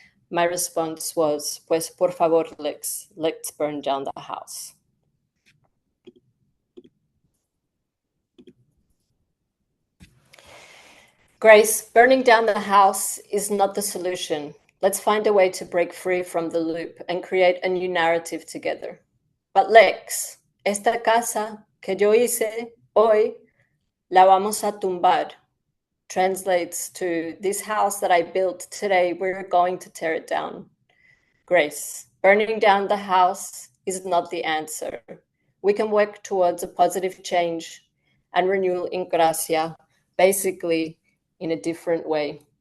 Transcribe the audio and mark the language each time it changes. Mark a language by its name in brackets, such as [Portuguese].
[English] My response was, [Spanish] pues por favor, [English] Lex, let's burn down the house. Grace, burning down the house is not the solution. Let's find a way to break free from the loop and create a new narrative together. [Spanish] But Lex, esta casa que yo hice hoy la vamos a tumbar. [English] Translates to, this house that I built today, we're going to tear it down. Grace, burning down the house is not the answer. We can work towards a positive change and renewal in Gracia, basically in a different way.